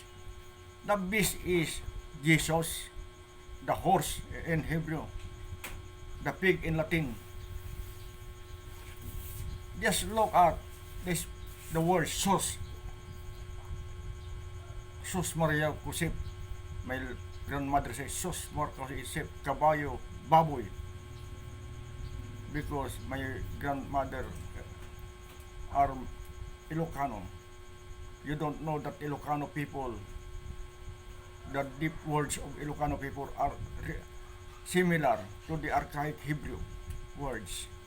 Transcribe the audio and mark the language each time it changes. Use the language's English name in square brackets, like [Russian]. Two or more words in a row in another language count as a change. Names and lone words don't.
[English] The beast is Jesus, the horse in Hebrew, the pig in Latin. Just look at this, the word sus. Sus Maria Josep. My grandmother says sus Maria Josep, [Iloko] kabayo, baboy. [English] Because my grandmother are Ilocano. You don't know that Ilocano people, the deep words of Ilocano people are similar to the archaic Hebrew words.